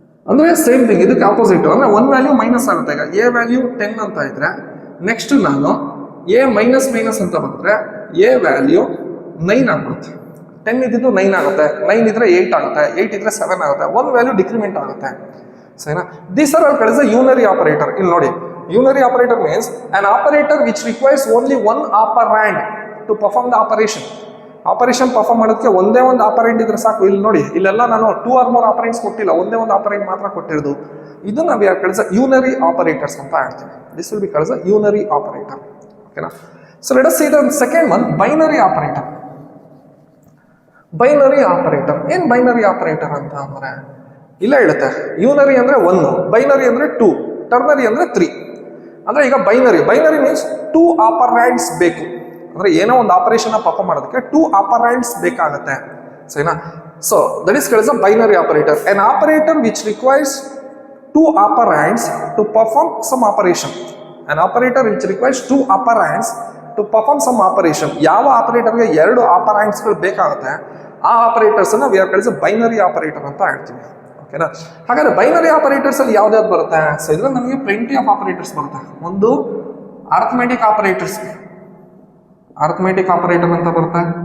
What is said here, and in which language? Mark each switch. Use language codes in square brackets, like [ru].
[kn] ಅಂದರೆ same thing, ಇದಕ್ಕೆ opposite. ಅಂದರೆ ಒಂದು ವ್ಯಾಲ್ಯೂ ಮೈನಸ್ ಆಗುತ್ತೆ. ಈಗ ಎ ವ್ಯಾಲ್ಯೂ 10 ಅಂತ ಇದ್ರೆ ನೆಕ್ಸ್ಟ್ ನಾನು ಎ ಮೈನಸ್ ಮೈನಸ್ ಅಂತ ಬಂದರೆ ಎ ವ್ಯಾಲ್ಯೂ 9 ಆಗ್ಬಿಡುತ್ತೆ. 10 ಇದ್ದಿದ್ದು 9 ಆಗುತ್ತೆ, 9 ಇದ್ರೆ 8 ಆಗುತ್ತೆ, 8 ಇದ್ರೆ 7 ಆಗುತ್ತೆ. ಒಂದು ವ್ಯಾಲ್ಯೂ ಡಿಕ್ರಿಮೆಂಟ್ ಆಗುತ್ತೆ. ಸರಿನಾ? [en] These are all called unary operator. [kn] ಇಲ್ಲಿ ನೋಡಿ, [en] Unary operator means an operator which requires only one operand to perform the operation. [kn] Operation perform ಮಾಡೋದಕ್ಕೆ ಒಂದೇ ಒಂದು ಆಪರೆಂಟ್ ಇದ್ರೆ ಸಾಕು. ಇಲ್ಲಿ ನೋಡಿ, ಇಲ್ಲೆಲ್ಲ ನಾನು 2 or more ಆಪರೆಂಟ್ಸ್ ಕೊಟ್ಟಿಲ್ಲ, ಒಂದೇ ಒಂದು ಆಪರೆಂಟ್ ಮಾತ್ರ ಕೊಟ್ಟಿರೋದು. [en] ಇದನ್ನ we are called unary operators [kn] ಅಂತ ಹೇಳ್ತೀವಿ. [en] This will be called unary operator. [kn] ಓಕೆನಾ? [en] so let us see the second one, [kn] binary operator. Binary operator ಏನು ಬೈನರಿ ಆಪರೇಟರ್ ಅಂತ ಅಂದರೆ, ಇಲ್ಲ ಹೇಳುತ್ತೆ, ಯೂನರಿ ಅಂದರೆ 1, ಬೈನರಿ ಅಂದರೆ 2, ಟರ್ನರಿ ಅಂದರೆ 3. ಅಂದರೆ ಈಗ ಬೈನರಿ ಮೀನ್ಸ್ 2 ಆಪರ್ಯಾಂಡ್ಸ್ ಬೇಕು. ಅಂದರೆ ಏನೋ ಒಂದು ಆಪರೇಷನ್ ಪರ್ಫಾರ್ಮ್ ಮಾಡೋದಕ್ಕೆ 2 ಆಪರ್ಯಾಂಡ್ಸ್ ಬೇಕಾಗುತ್ತೆ. ಸರಿನಾ? [en] So that is called binary operator. an operator which requires 2 operands to perform some operation. an operator which requires 2 operands to perform some operation. [kn] ಯಾವ ಆಪರೇಟರ್ಗೆ 2 ಆಪರ್ಯಾಂಡ್ಸ್ಗಳು ಬೇಕಾಗುತ್ತೆ ಆ ಆಪರೇಟರ್ಸನ್ನು [en] we are called binary operator [kn] ಅಂತ ಹೇಳ್ತೀವಿ. ಓಕೆನಾ? ಹಾಗಾದ್ರೆ ಬೈನರಿ ಆಪರೇಟರ್ಸ್ ಅಲ್ಲಿ ಯಾವ್ದಾವ್ದು ಬರುತ್ತೆ? So ಇದ್ರಲ್ಲಿ ನಮಗೆ [en] plenty of operators [kn] ಬರುತ್ತೆ. ಒಂದು ಅರ್ಥಮೆಟಿಕ್ ಆಪರೇಟರ್ಸ್, ಅರ್ಥಮೆಟಿಕ್ ಆಪರೇಟರ್ ಅಂತ ಬರುತ್ತೆ.